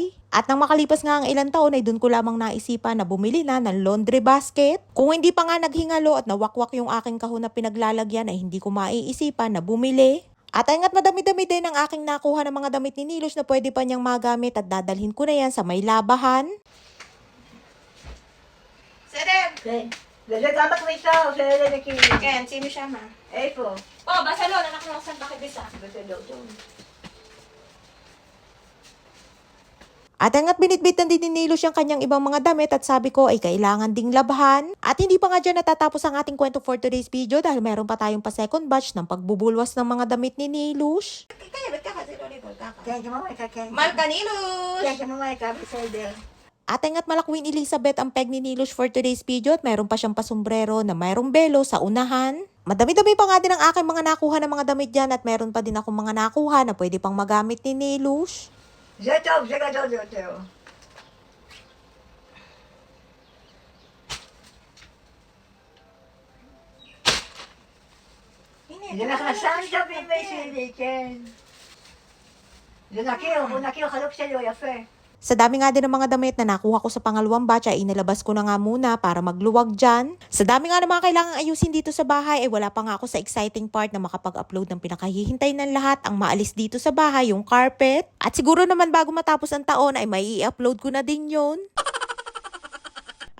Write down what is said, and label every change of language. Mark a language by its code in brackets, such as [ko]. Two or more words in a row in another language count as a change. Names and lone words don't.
[tl] At nang makalipas nga ang ilang taon ay doon ko lamang naisipan na bumili na ng [en] laundry basket. [tl] Kung hindi pa nga naghingalo at nawakwak yung aking kahon na pinaglalagyan ay hindi ko maiisipan na bumili. At ayun madami-dami din ang aking nakuha ng mga damit ni Nilush na pwede pa niyang magamit at dadalhin ko na yan sa may labahan. [he] בסדר? כן. וזה גם בכניסה או שזה נקי? כן, שימי שמה. איפה? פה, בסלון, אנחנו עושים בכביסה. בסדר, טוב. [tl] At hanggat binitbit na din ni Nilush yung kanyang ibang mga damit at sabi ko ay kailangan ding labhan. At hindi pa nga dyan natatapos ang ating kwento [en] for today's video [tl] dahil meron pa tayong pa second batch ng pagbubulwas ng mga damit ni Nilush. [he] ככה, וככה, זה לא ליפול, ככה. כן, כמובן, כן. מלכה נילוש! כן, כמובן, בסדר. [tl] At hanggat malakwin Elizabeth ang peg ni Nilush [en] for today's video [tl] at meron pa siyang pasombrero na mayroong belo sa unahan. Madami-dami pa nga din ang aking mga nakuha ng mga damit dyan at meron pa din akong mga nakuha na pwede pang magamit ni Nilush. [he] זה טוב, זה גדול יותר. זה מכנסיים טובים בשבילי, כן. זה נקי, הוא נקי, הוא חלוק שלי, הוא יפה. [tl] Sa dami nga din ng mga damit na nakuha ko sa pangalawang batch ay inilabas ko na nga muna para magluwag dyan. Sa dami nga ng mga kailangang ayusin dito sa bahay ay wala pa nga ako sa [en] exciting part [tl] na makapag-upload ng pinakahihintay ng lahat ang maalis dito sa bahay, yung carpet. At siguro naman bago matapos ang taon ay may i-upload ko na din yun.